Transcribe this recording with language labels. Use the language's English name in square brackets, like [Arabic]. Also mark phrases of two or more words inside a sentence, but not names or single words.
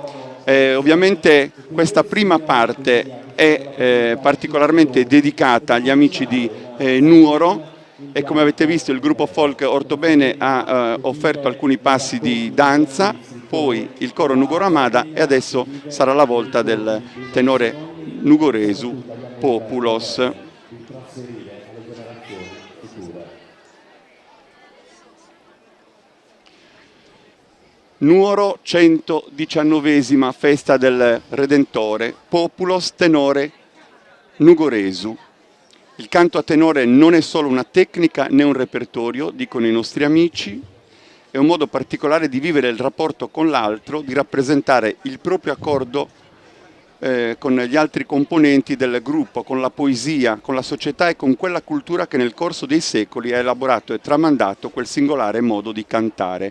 [Italian] Ovviamente questa prima parte è particolarmente dedicata agli amici di Nuoro, e come avete visto il gruppo folk Ortobene ha offerto alcuni passi di danza, poi il coro Nugoro Amada e adesso sarà la volta del tenore nugoresu Populos. Nuoro, 119esima festa del Redentore, Populos tenore nugoresu. Il canto a tenore non è solo una tecnica né un repertorio, dicono i nostri amici, è un modo particolare di vivere il rapporto con l'altro, di rappresentare il proprio accordo con gli altri componenti del gruppo, con la poesia, con la società e con quella cultura che nel corso dei secoli ha elaborato e tramandato quel singolare modo di cantare.